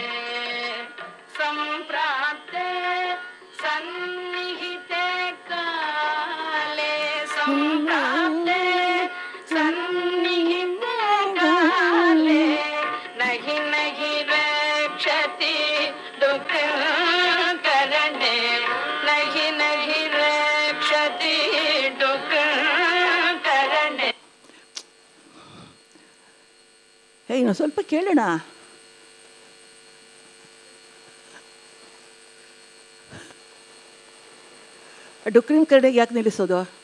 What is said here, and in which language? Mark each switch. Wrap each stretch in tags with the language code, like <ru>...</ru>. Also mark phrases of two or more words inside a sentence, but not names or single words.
<sa>ಸಂಪ್ರಾಪ್ತೆ ಸನ್ನಿಹಿತೆ ಕಾಲೇ ಸಂಪ್ರಾಪ್ತೆ ಸನ್ನಿಹಿತೆ ಕಾಲೇ ನಹಿ ನಹಿ ರಕ್ಷತಿ ದುಃಖ ಕರಣೆ ನಹಿ ನಹಿ ರಕ್ಷತಿ ದುಃಖ ಕರಣೆ.</sa> <kn>ಇನ್ನು ಸ್ವಲ್ಪ ಕೇಳೋಣ. ಡುಕ್ರಿನ್ ಕಡೆ ಯಾಕೆ ನಿಲ್ಲಿಸೋದು?</kn>